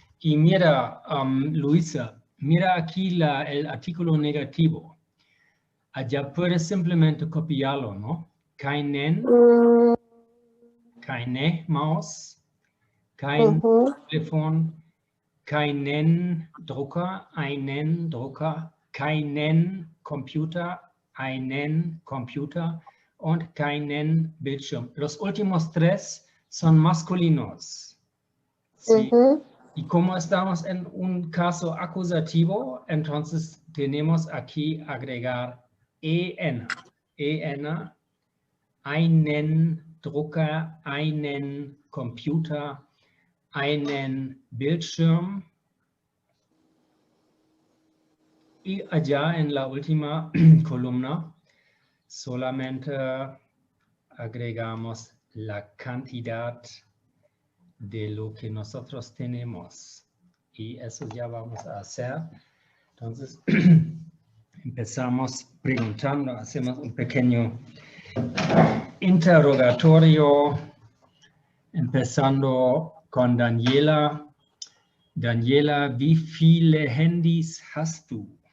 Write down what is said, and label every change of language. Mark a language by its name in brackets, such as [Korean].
[Spanish] Y mira, Luisa, mira aquí el artículo negativo. Allá puedes simplemente copiarlo, ¿no? [German] Keinen, keine Maus, kein Telefon, keinen Drucker, einen Drucker, keinen Computer, einen Computer und keinen Bildschirm. [Spanish] Los últimos tres son masculinos. ¿Sí? Y como estamos en un caso acusativo, entonces tenemos aquí agregar en. [German] En, einen Drucker, einen Computer, einen Bildschirm. [Spanish] Y allá en la última columna solamente agregamos la cantidad de lo que nosotros tenemos. Y eso ya vamos a hacer. Entonces, empezamos preguntando, hacemos un pequeño interrogatorio, empezando con Daniela. [German] Daniela, wie viele Handys hast du?